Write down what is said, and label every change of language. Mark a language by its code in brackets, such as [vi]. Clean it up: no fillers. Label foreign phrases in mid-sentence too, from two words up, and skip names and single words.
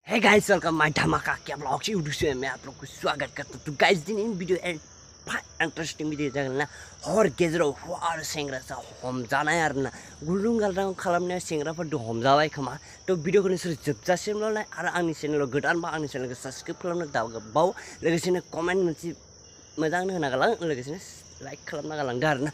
[en] hey guys welcome my [hi] धमाका क्या ब्लॉग से यूट्यूब से मैं आप लोग को स्वागत करता हूं। [brx] तो गाइस [en] this video interesting video [brx] जागोन ना हर गेजेराव हौवा सेंग्रासा हमजानाय आरोना गुलुं गालदां खालामनाय सेंग्राफोर हमजाबाय खोमा। तो भिडियोखौ नोंसोर जोबजासिमल' नाय आरो आंनि चेनेलाव गोदानबा आंनि चेनेलखौ साबस्क्राइब खालामनो दाबाव लोगोसेनो कमेन्ट मोनसे मोजां होना गालां लोगोसेनो लाइक खालामना गालांदो आरोना।